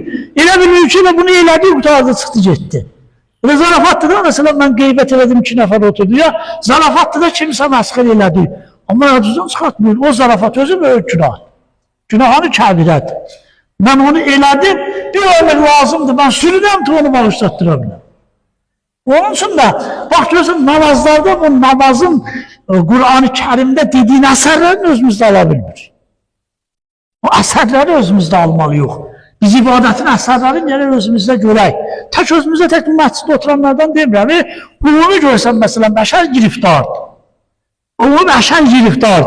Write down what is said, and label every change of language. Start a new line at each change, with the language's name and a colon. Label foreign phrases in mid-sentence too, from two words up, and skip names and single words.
Azerbaijani: Elə bilirik ki, bunu elədik, qutardı, çıxdı, getdi. Elə zarafatdır da, məsələn, mən qeybət elədim, 2 nəfər oturdu ya, zarafatdır da kimsə məsxir elədi. Amma yadınızdan çıxartmıyor, o zarafat özü böyük günah. Günahını kəbirədir. Mən onu elədim, bir ömür lazımdır, mən sürünəm ki, onu bağışlatdıra biləm.
Turkish: Onun için de, bak
Azerbaijani: görürsən, namazlarda bu namazın Kur'an-ı Kerim'de dediğin əsərlərini özümüzdə ala bilmir. O əsərləri özümüzdə almalıyıq. Biz ibadətin əsərlərini yerə özümüzdə görək. Tək özümüzdə tək məsciddə oturanlardan demirəm. Ümumi görsən, məsələn, bəşər giriftardır. Ümumi bəşər giriftardır.